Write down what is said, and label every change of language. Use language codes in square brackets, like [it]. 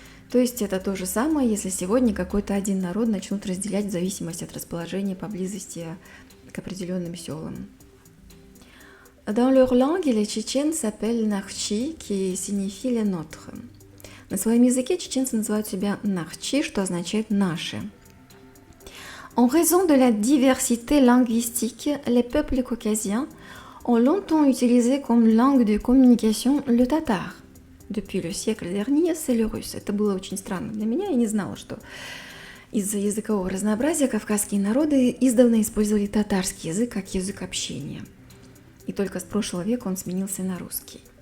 [ru] То есть это то же самое, если сегодня какой-то один народ начнут разделять в зависимости от расположения поблизости к определенным селам. [fr] Dans leur langue, les Tchétchènes s'appellent Nakhchi, qui signifie les nôtres. [ru] На своем языке чеченцы называют себя Нахчи, что означает «наши». [fr] En raison de la diversité linguistique, les peuples caucasiens ont longtemps utilisé comme langue de communication le tatar. Depuis le siècle dernier, c'est le russe. [ru] Это было очень странно для меня. Я не знала, что из-за языкового разнообразия кавказские народы издавна использовали татарский язык как язык общения. И только с прошлого века он сменился на русский.